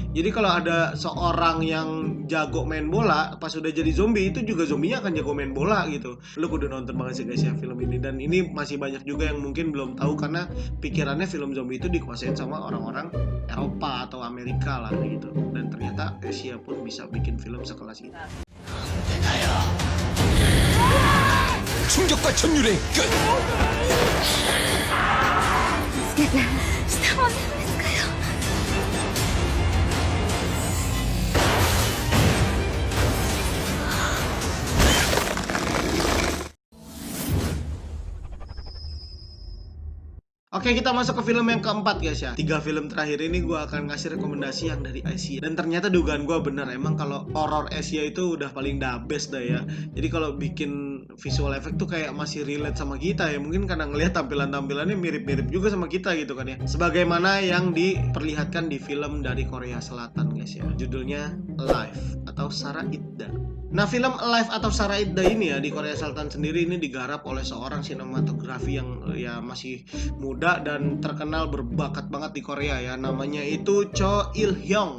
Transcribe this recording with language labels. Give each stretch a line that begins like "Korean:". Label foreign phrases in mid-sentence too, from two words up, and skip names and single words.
Indonesian: Jadi kalau ada seorang yang jago main bola, pas udah jadi zombie itu juga zombinya akan jago main bola gitu. Lu kudu nonton banget sih guys ya film ini. Dan ini masih banyak juga yang mungkin belum tahu, karena pikirannya film zombie itu dikuasain sama orang-orang Eropa atau Amerika lah gitu. Dan ternyata Asia pun bisa bikin film sekelas itu.
Korean: 충격과 전율의 끝! 下は何ですかよ。
Indonesian: Oke, kita masuk ke film yang keempat guys ya. 3 film terakhir ini gue akan ngasih rekomendasi yang dari Asia. Dan ternyata dugaan gue benar, emang kalau horror Asia itu udah paling
English: the best
Indonesian: dah ya. Jadi kalau bikin
English: visual effect
Indonesian: tuh kayak masih relate sama kita ya. Mungkin karena ngelihat tampilan-tampilannya mirip-mirip juga sama kita gitu kan ya. Sebagaimana yang diperlihatkan di film dari Korea Selatan guys ya. Judulnya Alive atau Sarah Idda. Nah film Alive atau Sarah Idda ini ya, di Korea Selatan sendiri ini digarap oleh seorang sinematografi yang ya masih muda dan terkenal, berbakat banget di Korea ya, namanya itu Cho Il Hyung.